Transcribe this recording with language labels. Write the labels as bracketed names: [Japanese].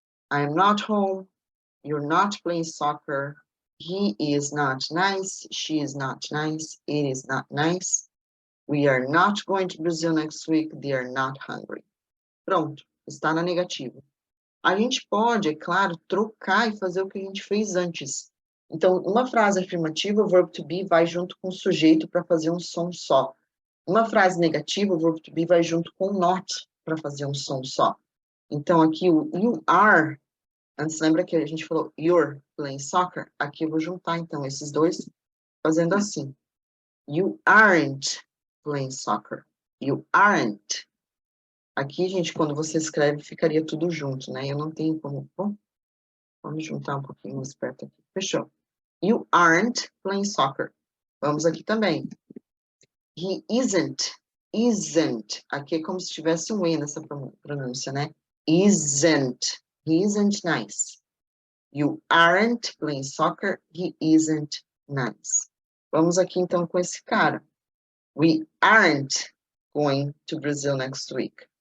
[English] I am not home. You're not playing soccer. He is not nice. She is not nice. It is not nice. We are not going to Brazil next week. They are not hungry. [Portuguese] Pronto, está na negativa. A gente pode, é claro, trocar e fazer o que a gente fez antes. Então, uma frase afirmativa, o verbo to be vai junto com o sujeito para fazer um som só. Uma frase negativa, o verbo to be vai junto com o not para fazer um som só. Então, aqui o you are, antes lembra que a gente falou [English] you're playing soccer? [Portuguese] Aqui eu vou juntar, então, esses dois, fazendo assim. [English] You aren't playing soccer. You aren't. [Portuguese] Aqui, gente, quando você escreve, ficaria tudo junto, né? Eu não tenho como... Bom, vamos juntar um pouquinho mais perto aqui. Fechou. [English] You aren't playing soccer. [Portuguese] Vamos aqui também. [English] He isn't. Isn't. [Portuguese] Aqui é como se tivesse um E nessa pronúncia, né? [English] Isn't. He isn't nice. You aren't playing soccer. He isn't nice. [Portuguese] Vamos aqui, então, com esse cara. [English] We aren't going to Brazil next week.